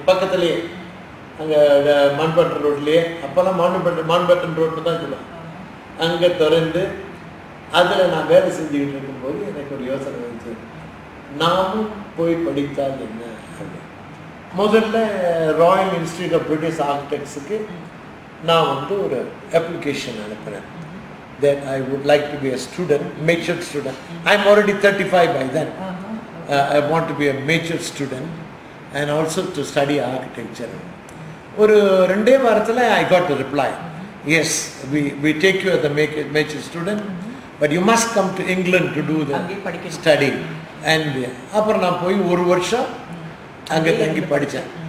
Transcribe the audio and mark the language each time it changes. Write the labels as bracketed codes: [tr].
[ta] பக்கத்துலேயே அங்கே மண்பட்டன் ரோட்லேயே, அப்போல்லாம் மான்பட்டன் ரோட்டில் தான் சொல்லுவாங்க, அங்கே திறந்து அதில் நான் வேலை செஞ்சுக்கிட்டு இருக்கும்போது எனக்கு ஒரு யோசனை வந்துச்சு, நாமும் போய் படித்தால் என்ன. முதல்ல ராயல் இன்ஸ்டிடியூட் ஆஃப் பிரிட்டிஷ் ஆர்கிடெக்ட்ஸுக்கு நான் ஒரு அப்ளிகேஷன் அனுப்பினேன். [en] That I would like to be a student, major student. I'm already 35 by then. I want to be a major student and also to study architecture. [ta] ஒரு 2 வாரத்தில் [en] I got the reply. Yes, we take you as a major student, but you must come to England to do the study. [ta] And அப்புறம் நான் போய் 1 வருஷம் அங்கே தங்கி படித்தேன்.